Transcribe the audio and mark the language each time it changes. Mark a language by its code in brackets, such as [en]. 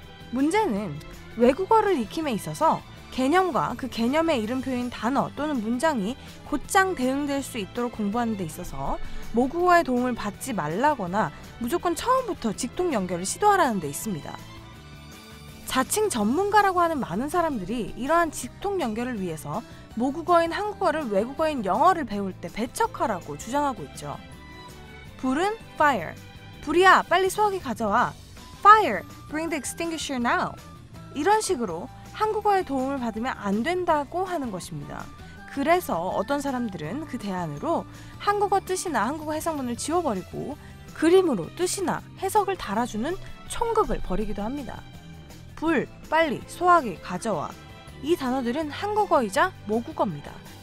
[ko] 문제는 외국어를 익힘에 있어서 개념과 그 개념의 이름표인 단어 또는 문장이 곧장 대응될 수 있도록 공부하는 데 있어서 모국어의 도움을 받지 말라거나 무조건 처음부터 직통 연결을 시도하라는 데 있습니다. 자칭 전문가라고 하는 많은 사람들이 이러한 직통 연결을 위해서 모국어인 한국어를 외국어인 영어를 배울 때 배척하라고 주장하고 있죠. 불은 fire. 불이야, 빨리 소화기 가져와. [en] Fire, bring the extinguisher now. [ko] 이런 식으로 한국어의 도움을 받으면 안 된다고 하는 것입니다. 그래서 어떤 사람들은 그 대안으로 한국어 뜻이나 한국어 해석문을 지워버리고 그림으로 뜻이나 해석을 달아주는 총극을 벌이기도 합니다. 불, 빨리, 소화기, 가져와. 이 단어들은 한국어이자 모국어입니다.